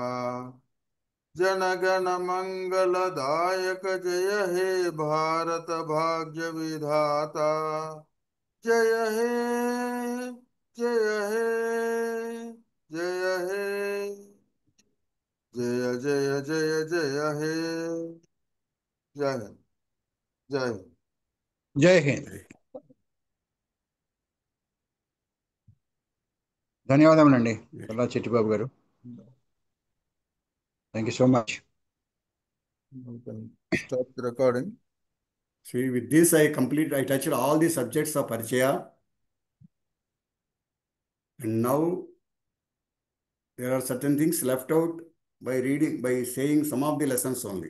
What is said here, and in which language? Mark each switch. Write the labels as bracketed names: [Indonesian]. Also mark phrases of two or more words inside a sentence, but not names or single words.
[Bangla] জনগণ মঙ্গলদায়ক জয় হে ভারত ভাগ্য বিধাতা. জয় হে জয় হে জয় হে জয় জয় জয় জয় হে. [Hindi] जय हिंद. जय हिंद. जय हिंद. [Telugu] ధన్యవాదములండి చల్లా చిట్టిబాబు గారు. [English] Thank you so much. You can stop the recording. See, with this I touched all the subjects of Parichaya. And now there are certain things left out by reading, by saying some of the lessons only.